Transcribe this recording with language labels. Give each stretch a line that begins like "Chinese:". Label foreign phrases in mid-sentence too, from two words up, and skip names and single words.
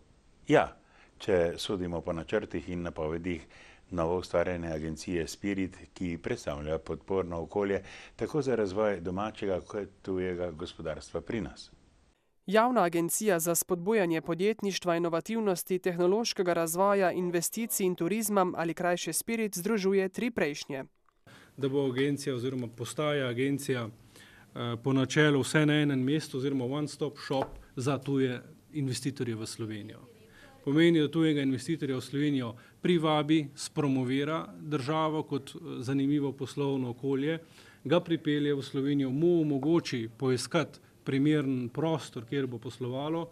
Slovenian: Ja, če sodimo po načrtih in napovedih novo ustvarjene agencije Spirit, ki predstavlja podporno okolje tako za razvoj domačega kot tujega gospodarstva pri nas. Javna agencija za spodbujanje podjetništva, inovativnosti, tehnološkega razvoja, investicij in turizma ali krajše Spirit združuje tri prejšnje. Da bo agencija oziroma postaja agencija po načelu vse na enem mestu oziroma
English: one-stop shop
Slovenian: za tuje investitorje v Slovenijo. Pomeni, da tujega investitorja v Slovenijo privabi, spromovira državo kot zanimivo poslovno okolje, ga pripelje v Slovenijo, mu omogoči poiskati primeren prostor, kjer bo poslovalo.